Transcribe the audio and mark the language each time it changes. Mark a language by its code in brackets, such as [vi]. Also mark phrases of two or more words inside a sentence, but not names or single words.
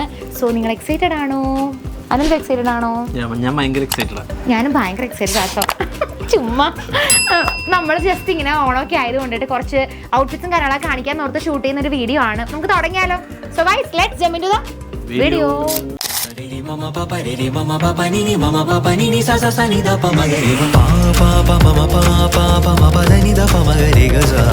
[ml] സോ നിങ്ങൾ എക്സൈറ്റഡ് ആണോ? അനന്ത് എക്സൈറ്റഡ് ആണോ? ഞാൻ ഭയങ്കര എക്സൈറ്റഡ്. ഞാനും ഭയങ്കര എക്സൈറ്റഡ് ആട്ടോ. ചുമ്മാ നമ്മൾ ജസ്റ്റ് ഇങ്ങനെ ഓണമൊക്കെ ആയതുകൊണ്ടിട്ട് കുറച്ച് ഔട്ട്ഫിറ്റ്സും കാര്യങ്ങളൊക്കെ കാണിക്കാൻ ഓർത്ത് ഷൂട്ട് ചെയ്യുന്ന ഒരു വീഡിയോ ആണ്. നമുക്ക് തുടങ്ങിയാലോ? [en] So guys, let's jump into the video. Mama papa re re mama papa ni ni mama papa ni ni sa sa sa ni da pa ma ga re pa pa pa mama pa pa pa ma pa ni da pa ma ga re ga sa